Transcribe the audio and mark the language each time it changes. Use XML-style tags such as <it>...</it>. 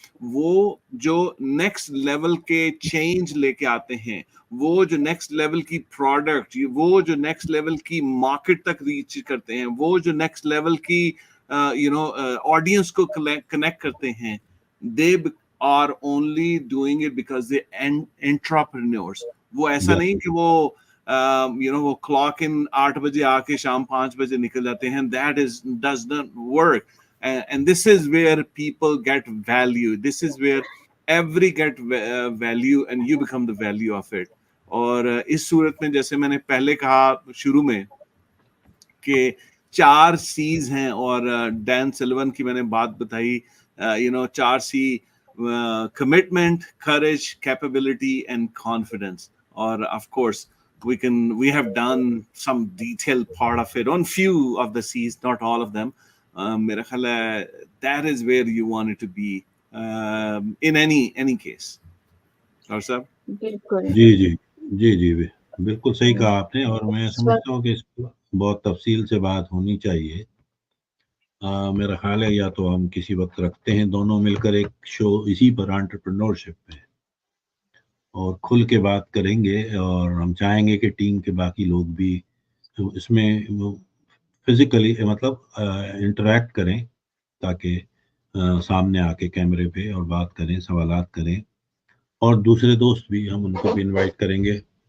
<ur>وہ جو next level کے چینج لے کے آتے ہیں, وہ جو نیکسٹ لیول کی پروڈکٹ, وہ جو نیکسٹ لیول کی مارکیٹ تک ریچ کرتے ہیں, وہ جو نیکسٹ لیول کی آڈینس کو کنیکٹ کرتے ہیں,</ur> <en>they are only doing it because they entrepreneurs.</en> <ur>وہ ایسا نہیں کہ وہ وہ کلاک ان 8 بجے آ کے شام 5 بجے نکل جاتے ہیں.</ur> <en>That does not work. And this is where people get value. This is where every get value and you become the value of it.</en> <ur>اور اس صورت میں جیسے میں نے پہلے کہا شروع میں کہ 4 C's ہیں, اور ڈین سلون کی میں نے بات بتائی, 4 C,</ur> <en>commitment, courage, capability and confidence. Or of course we have done some detailed part of it on few of the C's, not all of them.</en> <ur>میرا خیال ہے</ur> <en>that is where you want it to be in any case.</en> <ur>اور صاحب بالکل. جی جی جی جی بالکل صحیح کہا آپ نے, اور میں سمجھتا ہوں کہ اس کو بہت تفصیل سے بات ہونی چاہیے. میرا خیال ہے یا تو ہم کسی وقت رکھتے ہیں دونوں مل کر ایک شو اسی پر انٹرپرینورشپ پہ, اور کھل کے بات کریں گے, اور ہم چاہیں گے کہ ٹیم کے باقی لوگ بھی اس میں فزیکلی مطلب انٹریکٹ کریں, تاکہ سامنے آ کے کیمرے پہ اور بات کریں, سوالات کریں, اور دوسرے دوست بھی ہم ان کو بھی انوائٹ کریں گے.</ur>